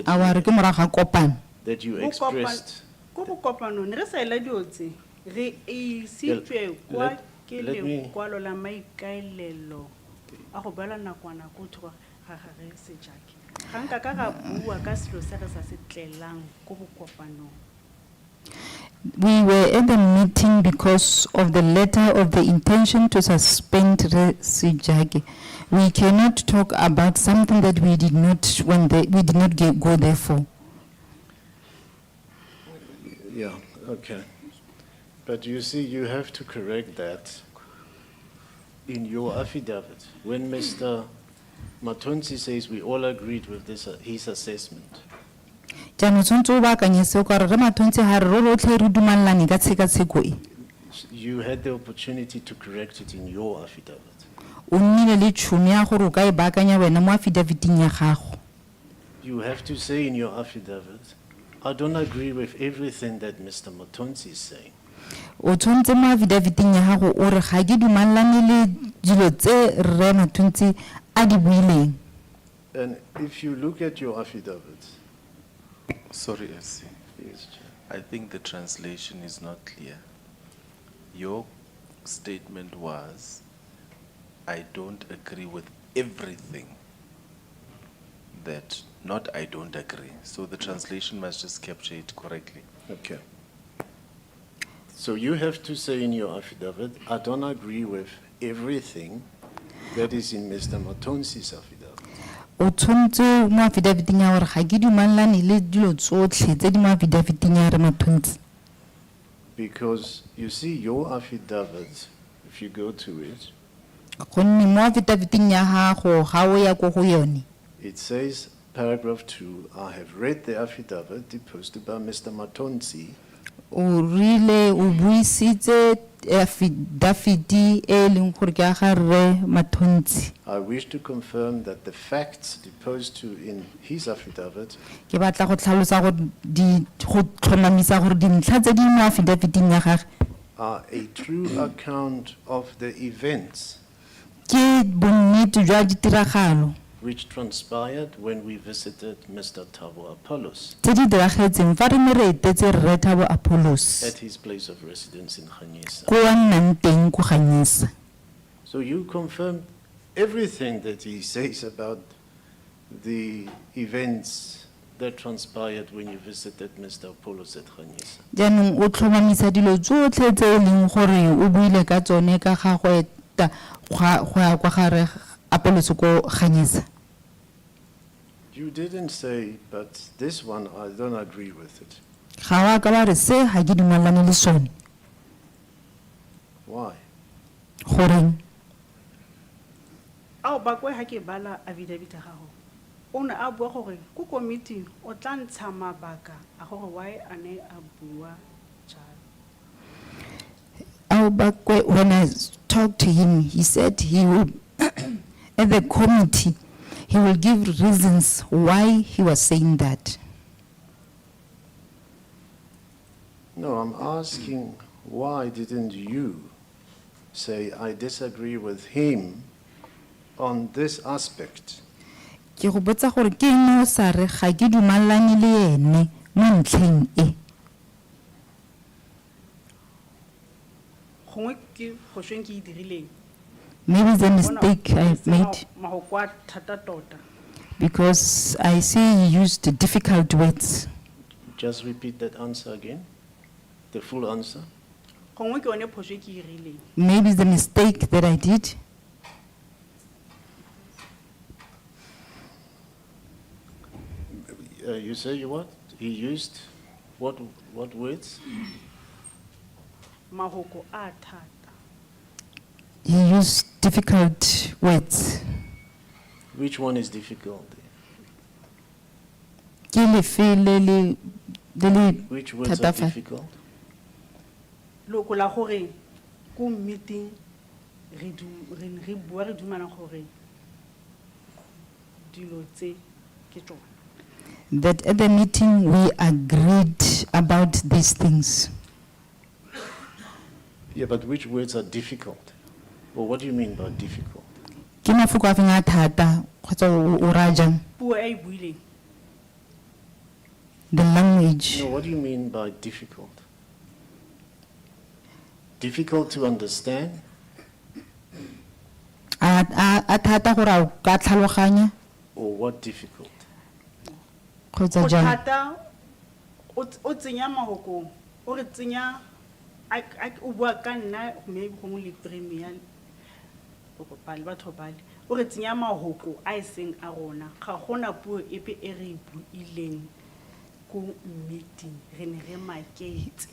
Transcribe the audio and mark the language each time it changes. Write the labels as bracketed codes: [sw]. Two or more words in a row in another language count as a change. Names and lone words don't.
[tn] Our ke morago ga kopano. [en] that you expressed? [tn] Ko bokopanong re sa ela dio tse re isitswe kwa ke [en] let me- [tn] le kwalo la maikaelelo a go bela nakwana ko thoko ga gare Sejake. Ga nka ka ga bua ka selo se re sa se tlelang ko bokopanong. [en] We were at the meeting because of the letter of the intention to suspend Sejake. We cannot talk about something that we did not go there for. Yeah, okay. But you see, you have to correct that in your affidavit. When Mr. Matonsi says we all agreed with this, his assessment, [tn] Jaanong tshwantse o baakanye seo ka gore Re Matonsi ha re rotlhe re dumalane ka tshekatsheko e. [en] you had the opportunity to correct it in your affidavit. [tn] O nnile le tšhono ya gore o ka e baakanya wena mo affidaviting ya gago. [en] You have to say in your affidavit, I don't agree with everything that Mr. Matonsi is saying. [tn] O tshwantse mo affidaviting ya gago o re ga ke dumalane le dilo tse Re Matonsi a di buileng. [en] And if you look at your affidavit, Sorry, SC. yes, Chair. I think the translation is not clear. Your statement was, I don't agree with everything that not I don't agree. So the translation must just capture it correctly. Okay. So you have to say in your affidavit, I don't agree with everything that is in Mr. Matonsi's affidavit. [tn] O tshwanetse mo affidavit-ing ya gore ga ke dumalane le dilo tsotlhe tse di mo affidavit-ing ya re Matonsi. [en] Because you see, your affidavit, if you go to it, [tn] Gonne mo affidavit-ing ya gago ga o ya ko go yone [en] it says, paragraph 2, I have read the affidavit deposited by Mr. Matonsi. [tn] o rile o buisitse affidavit e leng gore ke ya ga rre Matonsi. [en] I wish to confirm that the facts deposed to in his affidavit [tn] Ke batla go tlhalosa gore go tlhomamisa gore dintlha tse di mo affidavit-ing ya gagwe [en] are a true account of the events [tn] ke bonnete jwa ditiragalo [en] which transpired when we visited Mr. Thabo Apollos [tn] tse di diragetseng fa re ne re etetse rre Thabo Apollos [en] at his place of residence in Khanyisa. [tn] ko a nnang teng ko Khanyisa. [en] So you confirmed everything that he says about the events that transpired when you visited Mr. Apollos at Khanyisa. [tn] Jaanong o tlhomamisa dilo tsotlhe tse e leng gore o buile ka tsone ka ga go eta go ya kwa gare Apollos ko Khanyisa. [en] You didn't say, but this one I don't agree with it. [tn] Ga wa ka ba re se ga ke dumalane le sone. [en] Why? [tn] Goreng? ao ba kwe ha ke bala affidavit ya gago o ne a bua gore ko committee o tla ntsha mabaka a gore why a ne a bua jalo. [en] When I talked to him, he said he will, at the committee, he will give reasons why he was saying that. No, I'm asking, why didn't you say, I disagree with him on this aspect? [tn] Ke go botsa gore ke eng o sa re ga ke dumalane le ene mo ntlheng e. Gongwe ke phošong ke e dirileng. [en] Maybe it's a mistake I made [tn] Mahoko a thata tota. [en] because I see he used difficult words. Just repeat that answer again, the full answer. [tn] Gongwe ke yone phošo e ke e dirileng. [en] Maybe it's the mistake that I did. You say what? He used what words? [tn] Mahoko a thata. [en] He used difficult words. Which one is difficult? [tn] Ke lefe le le [en] Which words are [tn] thatafa- [en] difficult? [tn] Loko la gore ko meeting re bua re dumana gore dilo tse ke tsone. [en] that at the meeting we agreed about these things. Yeah, but which words are difficult? Or what do you mean by difficult? [tn] Ke mafoko a feng a thata kgotsa o ra jang? Puo e e buileng. [en] The language. No, what do you mean by difficult? Difficult to understand? [tn] A thata gore a o ka tlhaloganya [en] Or what difficult? [tn] kgotsa O jang? thata o tsenya mahoko o re tsenya o bua ka nna maybe gongwe le premier o kopale batho bale o re tsenya mahoko a eseng a rona ga gona puo epe e re e buileng ko meeting re ne re maketse.